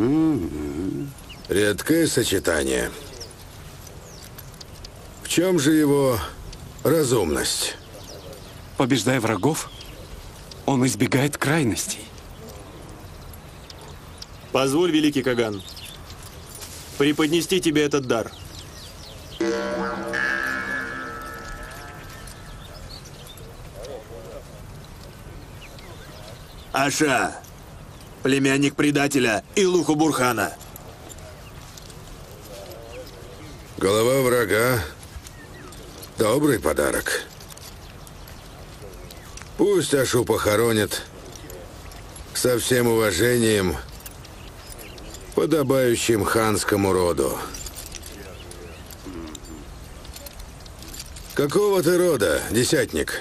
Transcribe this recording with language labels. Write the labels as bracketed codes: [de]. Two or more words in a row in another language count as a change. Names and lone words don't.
[ru] Редкое сочетание. В чем же его разумность? Побеждая врагов, он избегает крайностей. Позволь, великий Каган, преподнести тебе этот дар. Аша, племянник предателя Илуху Бурхана. Голова врага — добрый подарок. Пусть Ашу похоронят со всем уважением, подобающим ханскому роду. Какого ты рода, десятник?